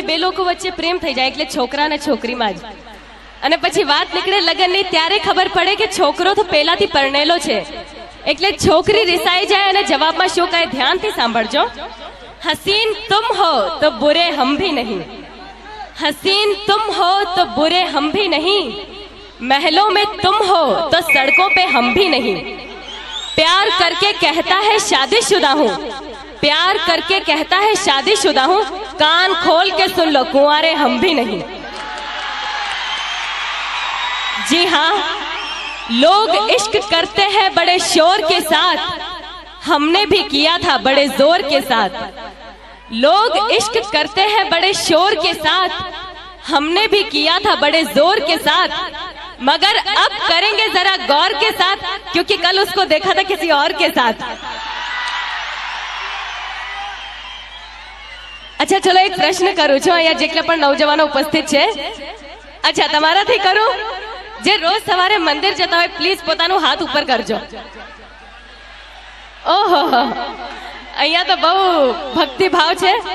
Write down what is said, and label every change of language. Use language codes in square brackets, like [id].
[gu] બે લોકો વચ્ચે પ્રેમ થઈ જાય એટલે છોકરા અને છોકરીમાં જ, અને પછી વાત નીકળે લગ્નની ત્યારે ખબર પડે કે છોકરો તો પહેલાથી પરણેલો છે, એટલે છોકરી રિસાઈ જાય અને જવાબમાં શું કહે ધ્યાનથી સાંભળજો. [hi] હસીન તુમ હો તો બુરે હમ ભી નહીં, हसीन तुम हो तो बुरे हम भी नहीं, महलों में तुम हो तो सड़कों पे हम भी नहीं, प्यार करके कहता है शादीशुदा हूँ, प्यार करके कहता है शादीशुदा हूँ, कान खोल के सुन लो कुंवारे हम भी नहीं. जी हाँ, लोग इश्क करते हैं बड़े शोर के साथ, हमने भी किया था बड़े जोर के साथ. लोग इश्क करते हैं बड़े शोर के साथ, हमने भी किया था बड़े जोर के साथ, मगर अब करेंगे जरा गौर के साथ, क्योंकि कल उसको देखा था किसी और के साथ. अच्छा चलो एक प्रश्न करूं [gu] છું, અહીંયા જેટલા પણ નવજવાનો ઉપસ્થિત છે, અચ્છા તમારાથી કરું, જે રોજ સવારે મંદિર જતા હોય પ્લીઝ પોતાનું હાથ ઉપર કરજો. ઓહો, અહીંયા તો બહુ ભક્તિ ભાવ છે.